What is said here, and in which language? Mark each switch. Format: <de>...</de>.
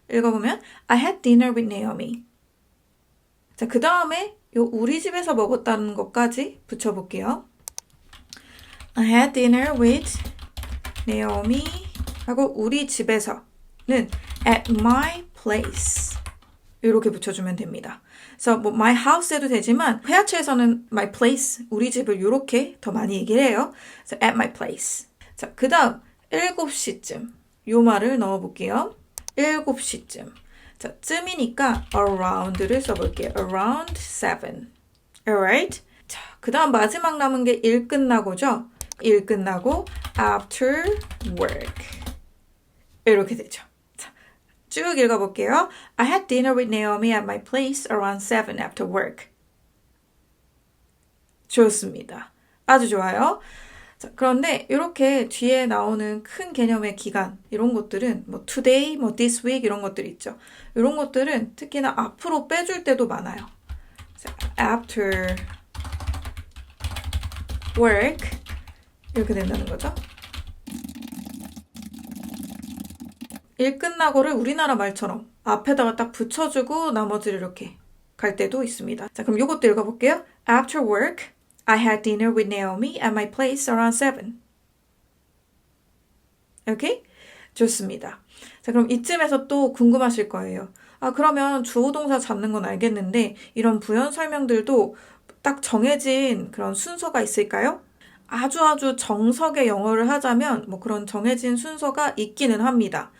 <ko>읽어보면</ko> <en>I had dinner with Naomi.</en> <ko>자, 그 다음에 요 우리 집에서 먹었다는 것까지 붙여볼게요.</ko> <en>I had dinner with Naomi</en> <ko>하고 우리 집에서는</ko> <en>at my place</en> <ko>이렇게 붙여주면 됩니다. 그래서 뭐 my house 해도 되지만 회화체에서는 my place, 우리 집을 이렇게 더 많이 얘기를 해요. 그래서</ko> <en>at my place.</en> <ko>자, 그 다음 7시쯤 요 말을 넣어볼게요. 7시쯤. 자, 쯤이니까 around를 써볼게요.</ko> <en>around 7. Alright?</en> <ko>자, 그 다음 마지막 남은 게 일 끝나고죠. 일 끝나고 after work. 이렇게 되죠. 자, 쭉 읽어볼게요.</ko> <en>I had dinner with Naomi at my place around 7 after work.</en> <ko>좋습니다. 아주 좋아요. 자, 그런데 이렇게 뒤에 나오는 큰 개념의 기간 이런 것들은 뭐 today, 뭐 this week 이런 것들 있죠. 이런 것들은 특히나 앞으로 빼줄 때도 많아요. 자, after work 이렇게 된다는 거죠. 일 끝나고를 우리나라 말처럼 앞에다가 딱 붙여주고 나머지를 이렇게 갈 때도 있습니다. 자, 그럼 이것도 읽어볼게요.</ko> <en>After work, I had dinner with Naomi at my place around 7.</en> <ko>오케이? 좋습니다. 자, 그럼 이쯤에서 또 궁금하실 거예요. 아, 그러면 주어 동사 잡는 건 알겠는데 이런 부연 설명들도 딱 정해진 그런 순서가 있을까요? 아주 정석의 영어를 하자면 뭐 그런 정해진 순서가 있기는 합니다.</ko>